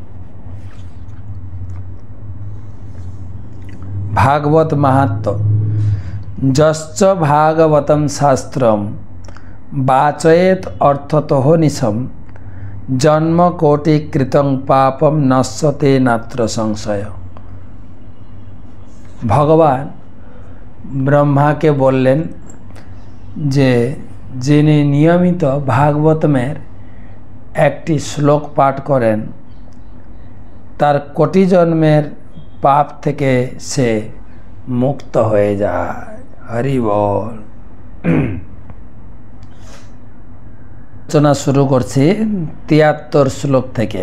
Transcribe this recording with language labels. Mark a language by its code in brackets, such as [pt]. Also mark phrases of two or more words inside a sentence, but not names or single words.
[sa] भागवत महात्म जश्च भागवतम शास्त्रम वाचयेत अर्थतः निशम जन्म कोटि कृतं पापम नश्यते नात्र संशय। [bn] ভগবান ব্রহ্মা কে বলেন যে যিনি নিয়মিত ভাগবতমের একটি শ্লোক পাঠ করেন তার কোটি জন্মের পাপ থেকে সে মুক্ত হয়ে যায়। হরি বল। আলোচনা শুরু করছি ৭৩ শ্লোক থেকে।